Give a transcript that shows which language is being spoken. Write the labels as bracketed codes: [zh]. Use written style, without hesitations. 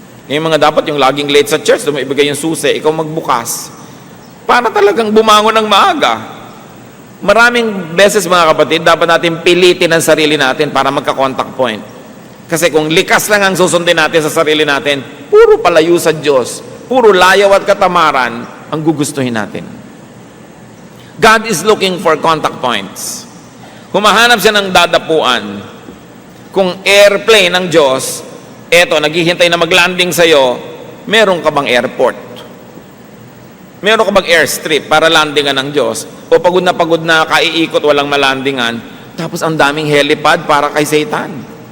[tl] Yung mga dapat yung laging late sa church, doon mo ibigay yung susi, ikaw magbukas, para talagang bumangon ng maaga. Maraming beses mga kapatid, dapat natin pilitin ang sarili natin para magka-contact point. Kasi kung likas lang ang susundin natin sa sarili natin, puro palayo sa Diyos, puro layaw at katamaran ang gugustuhin natin. [en] God is looking for contact points. [tl] Humahanap siya ng dadapuan. Kung airplane ng Diyos, naghihintay na mag-landing sa'yo, meron ka bang airport? Meron ka bang airstrip para landingan ng Diyos? O pagod na kaiikot, walang malandingan, tapos ang daming helipad para kay Satan.